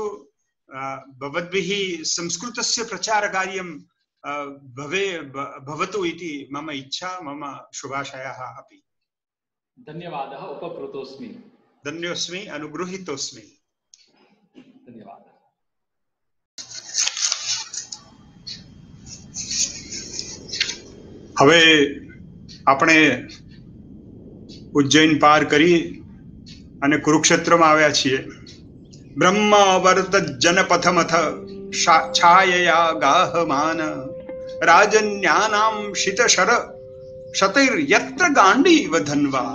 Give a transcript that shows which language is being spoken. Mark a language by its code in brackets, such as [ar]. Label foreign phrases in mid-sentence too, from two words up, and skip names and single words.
[sa] भवद्भिः संस्कृतस्य प्रचारकार्यं भवतु इति मम इच्छा, मम शुभाशयाः अपि. धन्यवादः. उपकृतोस्मि. धन्योस्मि, अनुगृहीतोस्मि. धन्यवादः. [gu] હવે આપણે ઉજ્જૈન પાર કરી અને કુરુક્ષેત્રમાં આવ્યા છીએ. [sa] બ્રહ્મવર્ત જનપથમથ છાયયા ગાહમાન રાજન્યાનામ શિતશર શતૈર્યત્ર ગાંડીવ ધન્વા.